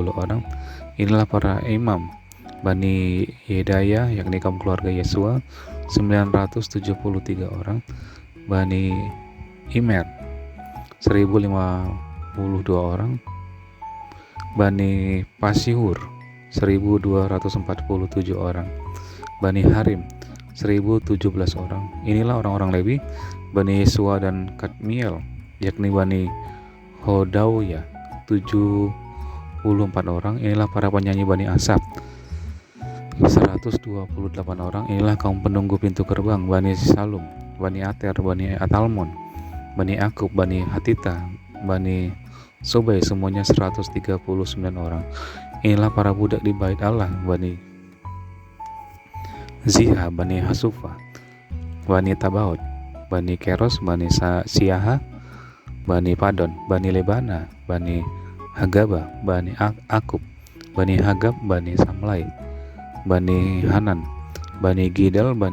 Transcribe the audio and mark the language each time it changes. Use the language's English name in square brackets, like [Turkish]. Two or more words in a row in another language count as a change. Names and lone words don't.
[Indonesian] Inilah para imam Bani Yedaya yakni kaum keluarga Yesua 973 orang, Bani Imer 1052 orang, Bani Pasihur 1247 orang, Bani Harim 1017 orang. Inilah orang-orang Lewi, Bani Yesua dan Kadmiel yakni Bani Hodawya 74 orang. Inilah para penyanyi Bani Asaf 128 orang. Inilah kaum penunggu pintu gerbang, Bani Salum, Bani Ater, Bani Atalmon, Bani Akub, Bani Hatita, Bani Sobai, semuanya 139 orang. Inilah para budak di bait Allah, Bani Ziha, Bani Hasufa, Bani Tabaot, Bani Keros, Bani Siaha, Bani Padon, Bani Lebana, Bani Hagaba, Bani Akub, Bani Hagab, Bani Samlai, Bani Hanan, Bani Gidal, Bani